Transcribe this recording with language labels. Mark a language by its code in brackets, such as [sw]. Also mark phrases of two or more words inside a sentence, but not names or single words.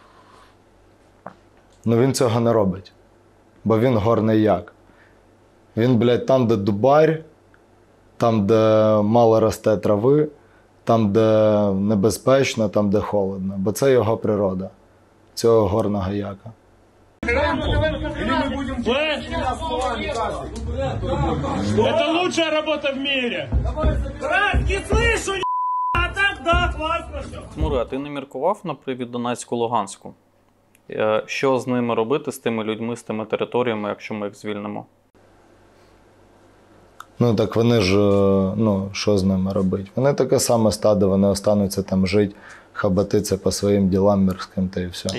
[uk] Ну він цього не робить, бо він горний як. Він, блядь, там, де дубарь, там, де мало росте трави, там, де небезпечно, там, де холодно, бо це його природа. Цього горного яка. [ru] Это лучшая работа в мире. Краски слышу, а так да, классно все. [uk] Хмуре, а ти не міркував на привід Донецьку-Луганську? Що з ними робити, з тими людьми, з тими територіями, якщо ми їх звільнимо? Ну так вони ж, ну, що з ними робити? Вони таке саме стадо, вони остануться там жити, хабатиться по своїм ділам мирським та і все.